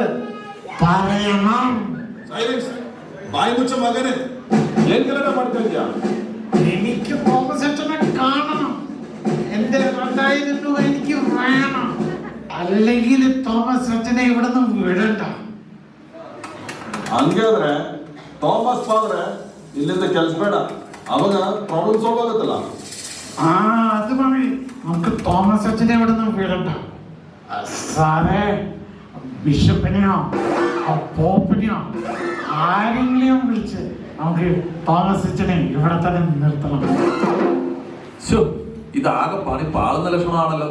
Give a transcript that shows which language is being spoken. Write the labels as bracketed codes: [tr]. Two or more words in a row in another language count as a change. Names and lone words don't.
[ml] പറയണം. സൈലൻസ്. വായി മുച്ച മകന് എങ്ങനെ പഠിത്തില്ല. എനിക്ക് തോമസ് അച്ഛനെ കാണണം. എന്റെ 2000 രൂപ എനിക്ക് വേണം. അല്ലെങ്കിൽ തോമസ് അച്ഛനെ ഇവിടുന്ന് വിടണ്ട. [kn] ಹಂಗಾದ್ರೆ ಥಾಮಸ್ ಫಾದ್ರೆ ಇಲ್ಲಿಂದ ಕೆಲಸ ಬೇಡ, ಅವಾಗ [en] problem solve [kn] ಆಗುತ್ತಲ್ಲ. [ml] ആ അത് മതി. നമുക്ക് തോമസ് അച്ഛനെ ഇവിടുന്ന് വിടണ്ട. സാറേ, ബിഷപ്പിനെയോ പോപ്പിനെയോ ആരെങ്കിലും വിളിച്ച് നമുക്ക് തോമസ് അച്ഛനെ ഇവിടെ തന്നെ നിർത്തണം. ഇതാകെ പണി പാളുന്ന ലക്ഷണമാണല്ലോ.